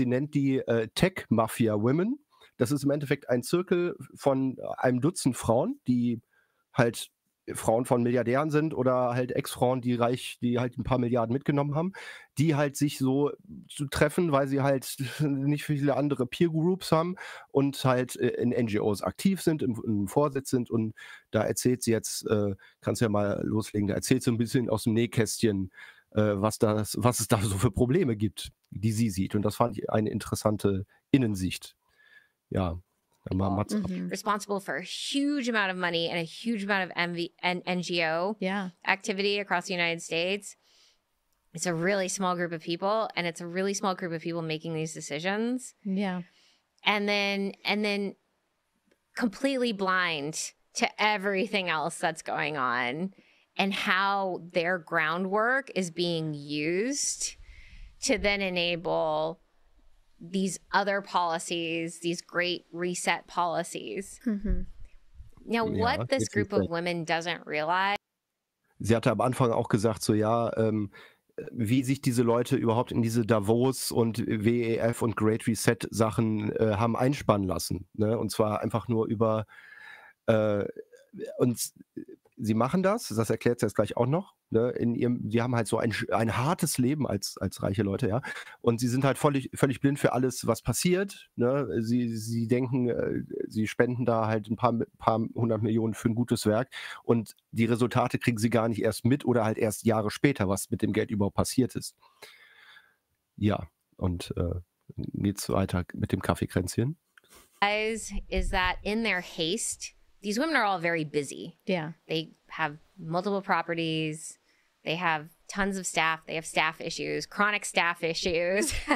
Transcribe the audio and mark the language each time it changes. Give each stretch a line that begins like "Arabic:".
German: Sie nennt die Tech-Mafia-Women. Das ist im Endeffekt ein Zirkel von einem Dutzend Frauen, die halt Frauen von Milliardären sind oder halt Ex-Frauen, die reich, die halt ein paar Milliarden mitgenommen haben, die halt sich so zu treffen, weil sie halt nicht viele andere Peer-Groups haben und halt in NGOs aktiv sind, im Vorsitz sind. Und da erzählt sie jetzt, kannst du ja mal loslegen, da erzählt sie ein bisschen aus dem Nähkästchen, was es da so für Probleme gibt, die sie sieht. Und das fand ich eine interessante Innensicht. Ja. Mm-hmm.
English: Responsible for a huge amount of money and a huge amount of NGO activity across the United States. It's a really small group of people, and it's a really small group of people making these decisions. Yeah. And then completely blind to everything else that's going on and how their groundwork is being used to then enable these other policies, these great reset policies. Mm-hmm. Now, what this group of women doesn't realize.
German: Sie hatte am Anfang auch gesagt, so ja, wie sich diese Leute überhaupt in diese Davos und WEF und Great Reset Sachen haben einspannen lassen. Ne? Und zwar einfach nur über, und sie machen das erklärt sie jetzt gleich auch noch. In ihrem, die haben halt so ein hartes Leben als reiche Leute, ja. Und sie sind halt völlig blind für alles, was passiert. Ne? Sie denken, sie spenden da halt ein paar hundert Millionen für ein gutes Werk, und die Resultate kriegen sie gar nicht erst mit oder halt erst Jahre später, was mit dem Geld überhaupt passiert ist. Ja, und geht's weiter mit dem Kaffeekränzchen.
English: Is that in their haste, these women are all very busy. Yeah. They have multiple properties. They have tons of staff. They have staff issues, chronic staff issues.